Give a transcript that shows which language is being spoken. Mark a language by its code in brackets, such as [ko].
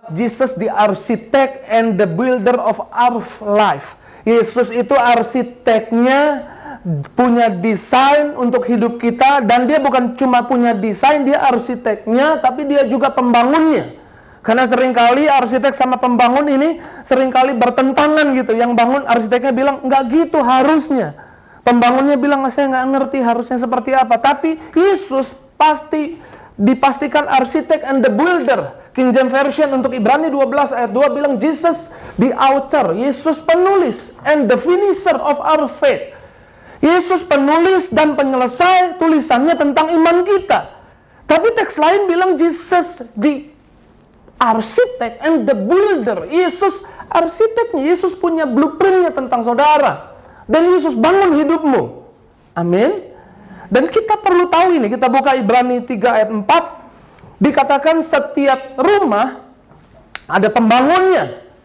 [en] Jesus the architect and the builder of our life. [id] Yesus itu arsiteknya, punya desain untuk hidup kita, dan dia bukan cuma punya desain, dia arsiteknya, tapi dia juga pembangunnya. Karena seringkali arsitek sama pembangun ini seringkali bertentangan gitu. Yang bangun arsiteknya bilang, nggak gitu harusnya. Pembangunnya bilang, saya nggak ngerti harusnya seperti apa. Tapi Yesus pasti dipastikan arsitek [en] and the builder. [id] King James Version untuk Ibrani 12 ayat 2 bilang, [en] Jesus the author, [id] Yesus penulis, [en] and the finisher of our faith. [id] Yesus penulis dan penyelesai tulisannya tentang iman kita. Tapi teks lain bilang [en] Jesus the architect and the builder. [id] Yesus arsiteknya, Yesus punya blueprintnya tentang saudara. Dan Yesus bangun hidupmu. Amin. Dan kita perlu tahu ini, kita buka Ibrani 3 ayat 4. Dikatakan setiap rumah ada pembangunnya.